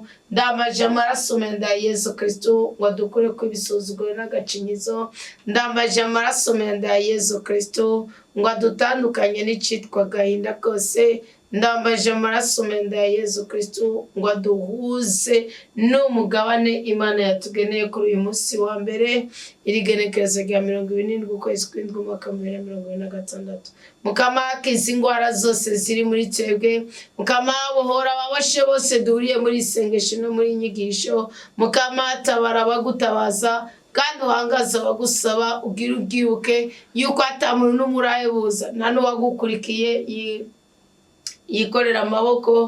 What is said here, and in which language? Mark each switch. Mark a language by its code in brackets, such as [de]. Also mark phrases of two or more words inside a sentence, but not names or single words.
[rn] Ndambaje amaraso meza ya Yesu Kristo ngo adukure ku ibisuzuguro n'agacinyizo. Ndambaje amaraso meza ya Yesu Kristo ngo adutandukanye n'icitwa gahinda kose. Ndambaje amaraso meza ya Yesu Kristo ngo aduhuze n'umugabane Imana yatugeneye kuri uyu munsi wa mbere, iri genekerezo rya 27 ukwezi kw'indwi umwaka 2026. Mukama akiza ingwara zose ziri muri twebwe, Mukama bohora ababashe bose duhuriye muri isengesho no muri inyigisho. Mukama tabara abagutabaza kandi uhangaza abagusaba, ugira ubwibuke yuko atamuntu n'umuraye buza nta n'uwagukurikiye yikorera amaboko.